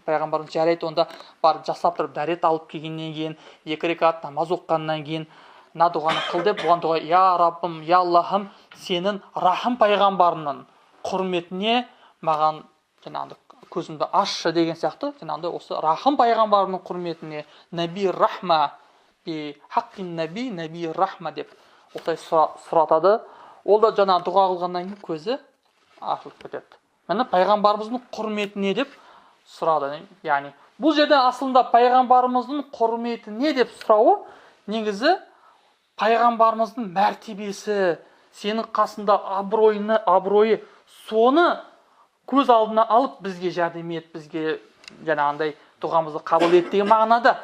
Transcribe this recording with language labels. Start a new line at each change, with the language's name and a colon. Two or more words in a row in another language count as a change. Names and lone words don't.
Kazakh: Пайғамбарымыз жарайды, онда барып жасап тұрып дәрет алып келгеннен кейін, 2 рекат намаз оққаннан кейін мына дұғаны қыл деп, бұған дұға я Раббым, я Аллахым, сенің рахым пайғамбарымның құрметіне маған көзімді ашшы деген сияқты, осы рахым пайғамбарымның құрметіне
Arabic: نبي الرحمة بحق نبي الرحمة
Kazakh: деп осылай сұратады. Ол да дұға қылғаннан кейін көзі ашылып кетеді. Міне пайғамбарымыздың құрметіне деп сұрады. Яғни бұл жерде асылында пайғамбарымыздың құрметіне деп сұрауы негізі пайғамбарымыздың мәртебесі, сенің қасында абыройы, соны көз алдына алып бізге жәрдем ет, бізге жаңағындай дұғамызды қабыл ет деген мағынада.